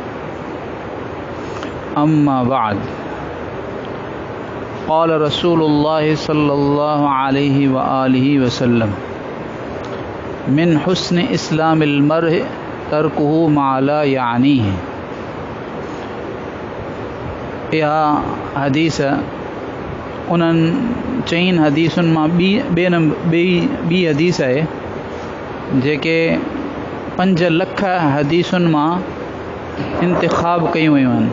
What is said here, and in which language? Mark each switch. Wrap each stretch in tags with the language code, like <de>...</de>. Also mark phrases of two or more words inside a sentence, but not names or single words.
<ar>أما بعد، قال رسول الله صلى الله عليه و آله وسلم، من حسن إسلام المرء تركه ما لا يعنيه.</ar> <sd>इहा हदीस उन्हनि चईन हदीसुनि मां ॿी हदीस आहे जेके 5 लख हदीसुनि मां इंतिखाब कयूं वयूं आहिनि।</sd>